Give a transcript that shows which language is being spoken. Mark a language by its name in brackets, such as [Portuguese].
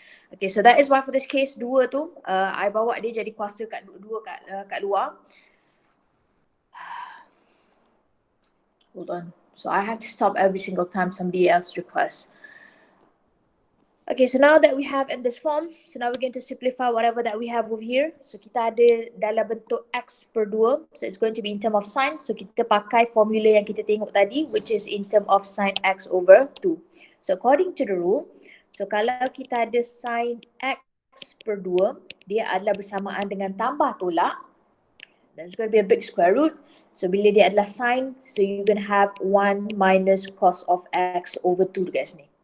[English] Okay, so that is why for this case 2 tu, I [Malay] bawa dia jadi kuasa kat luar. [English] Hold on. So I have to stop every single time somebody else requests. Okay, so now that we have in this form, so now we're going to simplify whatever that we have over here. [Malay] So kita ada dalam bentuk X per 2. [English] So it's going to be in term of sine. So [Malay] kita pakai formula yang kita tengok tadi, [English] which is in term of sine X over 2. So according to the rule, [Malay] so kalau kita ada sine X per 2, dia adalah bersamaan dengan tambah tolak. [English] That's going to be a big square root. So bila dia adalah sine, so you're going to have 1 minus cos of X over 2 guys ni.